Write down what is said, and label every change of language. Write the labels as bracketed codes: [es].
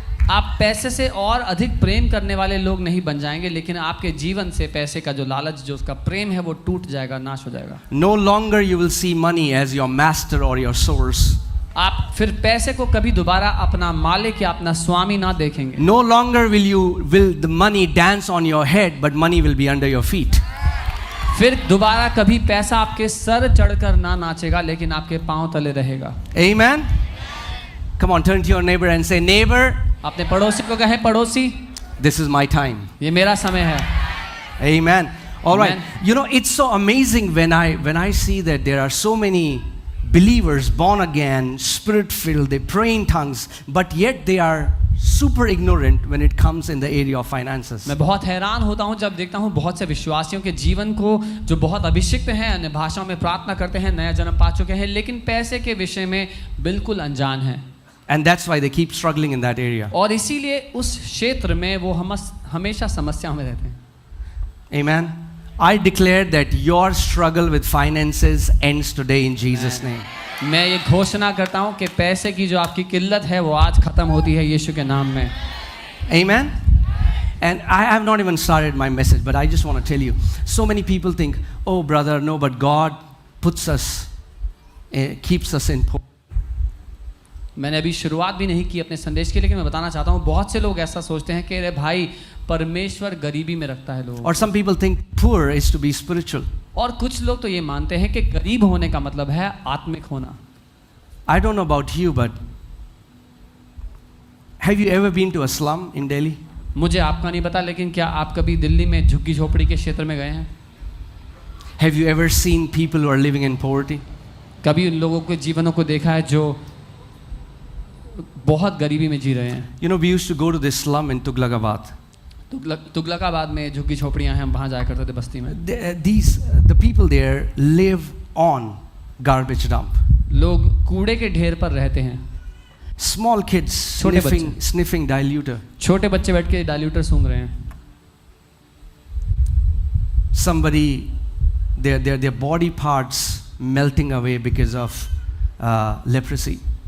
[hi] आप पैसे से और अधिक प्रेम करने वाले लोग नहीं बन जाएंगे, लेकिन आपके जीवन से पैसे का जो लालच, जो उसका प्रेम है, वो टूट जाएगा, नाश हो जाएगा। [en] No longer you will see money as your master or your source. [hi] आप फिर पैसे को कभी दोबारा अपना मालिक या अपना स्वामी ना देखेंगे। [en] No longer will the money dance on your head, but money will be under your feet. [hi] फिर दोबारा कभी पैसा आपके सर चढ़कर ना नाचेगा, लेकिन आपके पांव तले रहेगा। [en] Amen. Come on, turn to your neighbor and say, neighbor, [hi] अपने पड़ोसी को कहे, पड़ोसी, [en] this is my time. [hi] ये मेरा समय है। [en] Amen. All right. Amen. You know, it's so amazing when I see that there are so many believers born again, spirit filled, they pray in tongues, but yet they are super ignorant when it comes in the area of finances. [hi] मैं बहुत हैरान होता हूँ जब देखता हूँ बहुत से विश्वासियों के जीवन को, जो बहुत अभिषिक्त हैं, अन्य भाषाओं में प्रार्थना करते हैं, नया जन्म पा चुके हैं, लेकिन पैसे के विषय में बिल्कुल अनजान हैं। [en] And that's why they keep struggling in that area. [hi] और इसीलिए उस क्षेत्र में वो हमेशा समस्या में रहते हैं। [en] Amen. I declare that your struggle with finances ends today in Jesus' name. [hi] मैं ये घोषणा करता हूँ कि पैसे की जो आपकी किल्लत है वो आज खत्म होती है यीशु के नाम में। [en] Amen. And I have not even started my message, but I just want to tell you, so many people think, oh brother, no, but God puts us, keeps us in poverty. [hi] मैंने अभी शुरुआत भी नहीं की अपने संदेश के, लेकिन मैं बताना चाहता हूँ बहुत से लोग ऐसा सोचते हैं कि अरे भाई, परमेश्वर गरीबी में रखता है लोग। [en] Or some people think poor is to be spiritual. [hi] और कुछ लोग तो ये मानते हैं कि गरीब होने का मतलब है आत्मिक होना। [en] I don't know about you, but have you ever been to a slum in Delhi? [hi] मुझे आपका नहीं पता, लेकिन क्या आप कभी दिल्ली में झुग्गी झोपड़ी के क्षेत्र में गए हैं? [en] Have you ever seen people who are living in poverty? [hi] कभी उन लोगों के जीवनों को देखा है जो बहुत गरीबी में जी रहे हैं? [en] You know, we used to go to this slum in Tughlaqabad. [hi] Tughlakabad में झुग्गी झोपड़ियां हैं, हम वहाँ जाया करते थे बस्ती में। [en] The people there live on garbage dump. [hi] लोग कूड़े के ढेर पर रहते हैं। [en] Small kids [hi] छोटे [en] sniffing diluter. [hi] छोटे बच्चे बैठ के डाइल्यूटर सूंघ रहे हैं। [en] Somebody, their body parts melting away because of leprosy.